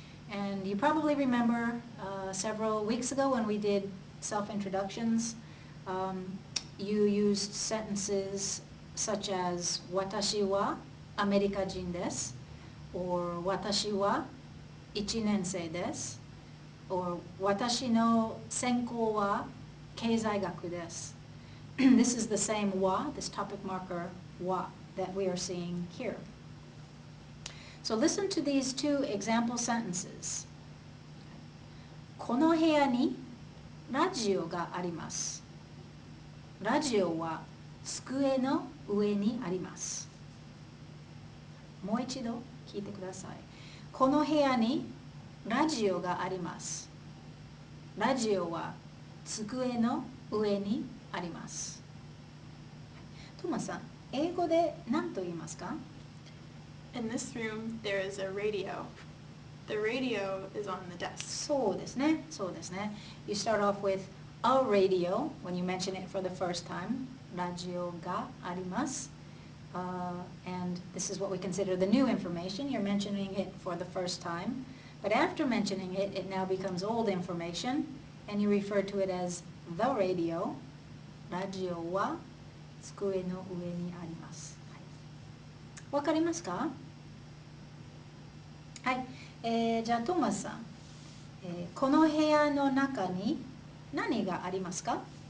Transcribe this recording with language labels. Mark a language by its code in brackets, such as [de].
[en] And you probably remember several weeks ago when we did self-introductions, you used sentences such as [ja] 私はアメリカ人です [en] or [ja] 私は1年生です [en] or [ja] 私の専攻は経済学です [en] This is the same は, this topic marker は that we are seeing here. So listen to these two example sentences. [ja] この部屋にラジオがあります。ラジオは机の上にあります。もう一度聞いてください。この部屋にラジオがあります。ラジオは机の上にあります。トマさん、英語で何と言いますか？ [en] In this room, there is a radio. The radio is on the desk. [ja] そうですね、そうですね。 [en] You start off with a radio when you mention it for the first time. [ja] ラジオがあります。 [en] And this is what we consider the new information. You're mentioning it for the first time. But after mentioning it, it now becomes old information, and you refer to it as the radio. [ja] ラジオは机の上にあります。わかりますか？はい。じゃあトーマスさん、この部屋の中に何がありますか？